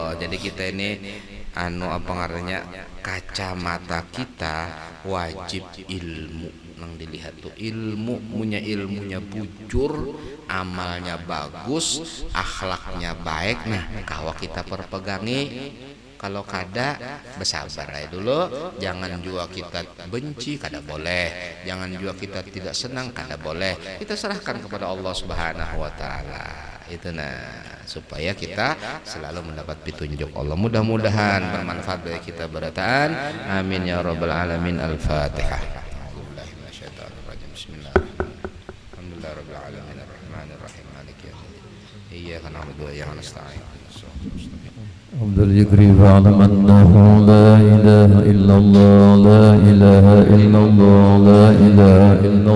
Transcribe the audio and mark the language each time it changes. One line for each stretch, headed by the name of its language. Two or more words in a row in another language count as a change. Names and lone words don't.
Banjar: Jadi kita ini apa ngarannya kacamata kita wajib ilmu nang dilihat tuh ilmunya bujur, amalnya bagus, akhlaknya baik. Nah, kalau kita perpegangi, kalau kada bersabar aja dulu, jangan juga kita benci kada boleh, jangan juga kita tidak senang kada boleh.
Indonesian: Kita serahkan kepada Allah
Arabic: سبحانه وتعالى.
Indonesian: Itu supaya kita selalu mendapat petunjuk Allah.
Banjar: Mudah-mudahan bermanfaat bagi kita berataan.
Arabic: آمين يا رب العالمين. Al-Fatihah. إياك نعبد وإياك نستعين عبد الذكر فاعلم أنه لا إله إلا الله لا إله إلا الله لا إله إلا الله